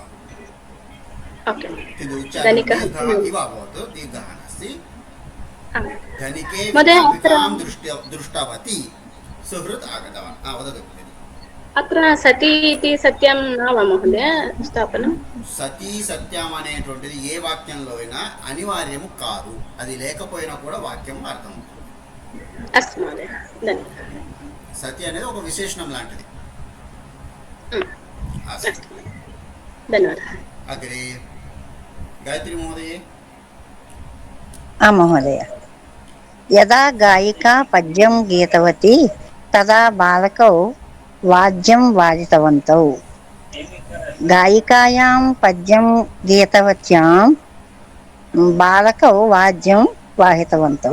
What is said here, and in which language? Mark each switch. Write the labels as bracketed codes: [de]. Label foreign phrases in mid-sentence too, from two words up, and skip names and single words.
[sa] ओके किन्तु धनिकः उच्चारणं दीर्घः इव अभवत् दीर्घः नास्ति धनिके महोदय विद्यापिकां दृष्टवती सुहृत् आगतवान् वदतु अत्र सती इति सत्यं न वा महोदय स्थापनं [te] సతీ సత్యం అనేటువంటిది ఏ వాక్యంలో అయినా అనివార్యము కాదు అది లేకపోయినా కూడా వాక్యం అర్థం [sa] अस्तु महोदय धन्यवादः [te] సతి అనేది ఒక విశేషణం లాంటిది [sa] धन्यवादः అగ్రే గాయత్రి మహోదయ महोदय यदा गायिका पद्यं गीतवती तदा बालकौ वाद्यं वादितवन्तौ गायिकायां पद्यं गीतवत्यां बालकौ वाद्यं वाहितवन्तौ